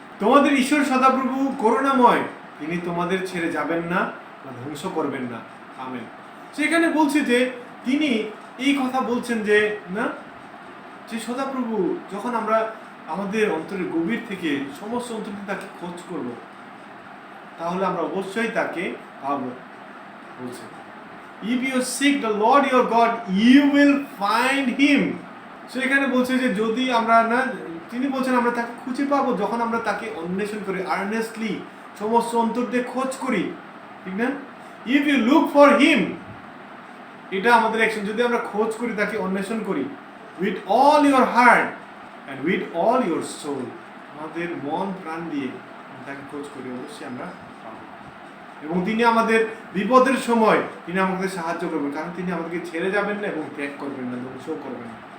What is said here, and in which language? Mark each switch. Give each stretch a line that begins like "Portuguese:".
Bangla: তোমাদের ঈশ্বর সদাপ্রভু করুণাময়, তিনি তোমাদের ছেড়ে যাবেন না বা ধ্বংস করবেন না। আমেন। সেখানে বলছে যে তিনি এই কথা বলছেন যে না, যে সদাপ্রভু যখন আমরা আমাদের অন্তরের গভীর থেকে সমস্ত অন্তর থেকে তাকে খোঁজ করব, তাহলে আমরা অবশ্যই তাকে পাবো। বলছে,
English: If you seek the Lord your God, you will find him.
Bangla: সেখানে বলছে যে যদি আমরা না, তিনি বলছেন আমরা তাকে খুঁজে পাবো যখন আমরা তাকে অন্বেষণ করি, আর্নেস্টলি সমস্ত অন্তর দিয়ে খোঁজ করি, ঠিক না?
English: If you look for him,
Bangla: এটা আমাদের অ্যাকশন। যদি আমরা খোঁজ করি, তাকে অন্বেষণ করি,
English: with all your heart and with all your soul,
Bangla: আমাদের মন প্রাণ দিয়ে তাকে খোঁজ করি, অবশ্যই আমরা পাবো। এবং তিনি আমাদের বিপদের সময় তিনি আমাদের সাহায্য করবেন, কারণ তিনি আমাদেরকে ছেড়ে যাবেন না এবং ত্যাগ করবেন না, ধ্বংসও করবেন না।